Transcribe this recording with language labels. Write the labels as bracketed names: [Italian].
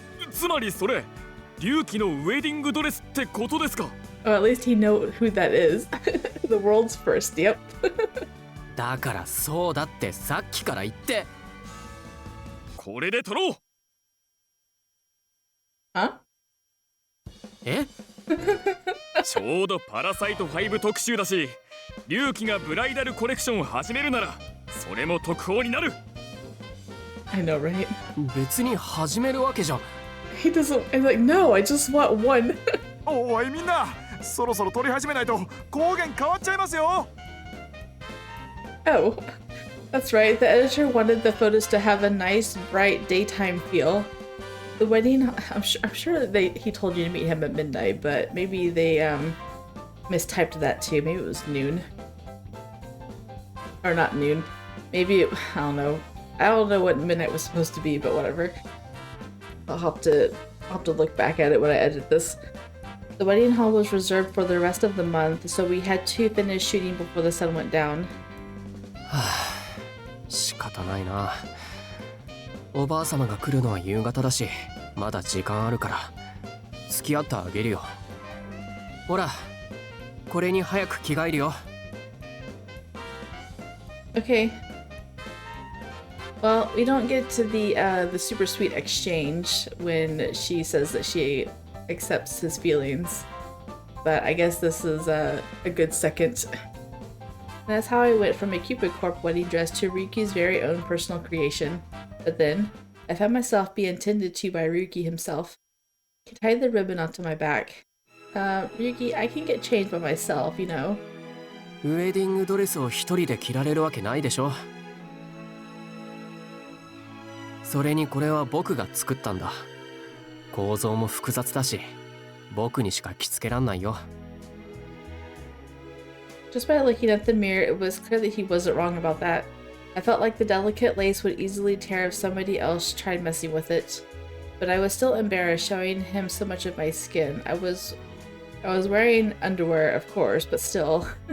[Japanese] つまりそれ龍騎のウェディングドレスってことですか？ [English] Oh, at least he know who that is. The world's first, yep. [Japanese] だからそうだってさっきから言って。これで撮ろう。 [English] Huh? [Japanese] え？ちょうどパラサイト5特集だし、龍騎がブライダルコレクションを始めるならそれも特報になる。 [English] I know, right? [Japanese] 別に始めるわけじゃ。 [English] He doesn't... I'm like, no, I just want one. [Japanese] おいみんな、そろそろ撮り始めないと光源変わっちゃいますよ。 [English] Oh, that's right. The editor wanted the photos to have a nice, bright daytime feel. The wedding, I'm sure that he told you to meet him at midnight, but maybe they mistyped that too. Maybe it was noon. Or not noon. Maybe it, I don't know. I don't know what midnight was supposed to be, but whatever. I'll have to look back at it when I edit this. The wedding hall was reserved for the rest of the month, so we had to finish shooting before the sun went down. [Japanese] 仕方ないな。おばあ様が来るのは夕方だし、まだ時間あるから付き合ってあげるよ。ほら、これに早く着替えるよ。 [English] Okay. Well, we don't get to the super sweet exchange when she says that she accepts his feelings, but I guess this is a good second. That's how I went from a Cupid Corp wedding dress to Ryuki's very own personal creation. But then, I found myself being tended to by Ryuki himself. He tied the ribbon onto my back. Ryuki, I can get changed by myself, you know. [Japanese] ウェディングドレスを一人で着られるわけないでしょ。それにこれは僕が作ったんだ。構造も複雑だし、僕にしか着付けらんないよ。 [English] Just by looking at the mirror, it was clear that he wasn't wrong about that. I felt like the delicate lace would easily tear if somebody else tried messing with it. But I was still embarrassed showing him so much of my skin. I was wearing underwear, of course, but still.